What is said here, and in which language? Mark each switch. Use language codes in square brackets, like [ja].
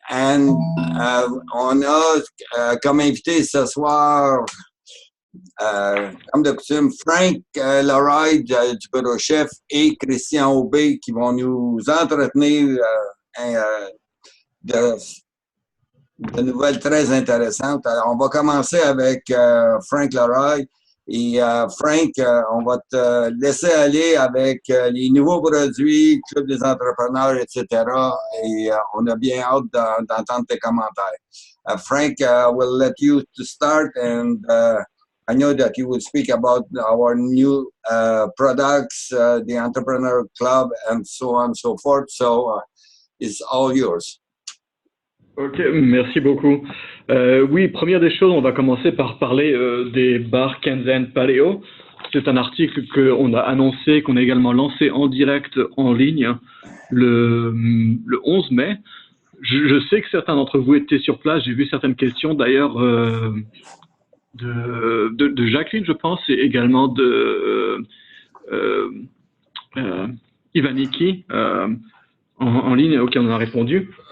[fr] And on a comme invité ce soir, comme de coutume, Frank Leroy du bureau chef et Christian Aubé qui vont nous entretenir de nouvelles très intéressantes. Alors, on va commencer avec Frank Leroy. Et Frank, on va te laisser aller avec les nouveaux produits, Club des entrepreneurs, etc. Et on a bien hâte d'entendre tes commentaires. [en] Frank, we'll let you to start, and I know that you will speak about our new products, the Entrepreneur Club, and so on and so forth. So it's all yours. [fr] Ok, merci beaucoup. Oui, première des choses, on va commencer par parler des bars Kenzen Paleo. C'est un article qu'on a annoncé, qu'on a également lancé en direct en ligne le 11 mai. Je sais que certains d'entre vous étaient sur place. J'ai vu certaines questions d'ailleurs de Jacqueline, je pense, et également de Ivaniki en ligne auxquelles on a répondu.